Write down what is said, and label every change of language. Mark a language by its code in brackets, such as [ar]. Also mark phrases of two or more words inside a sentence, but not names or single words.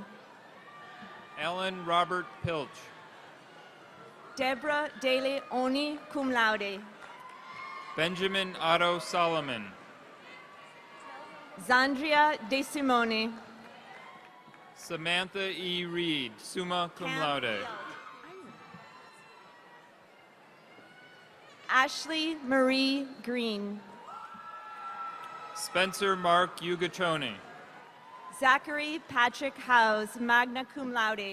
[en] Alan Robert Pilch. Deborah De Oni, [la] cum laude. [en] Benjamin Otto Solomon. Zandria De Simone. Samantha E. Reed, [la] summa cum laude. [en] Ashley Marie Green. Spencer Mark Ugachoni. Zachary Patrick Howes, [la] magna cum laude.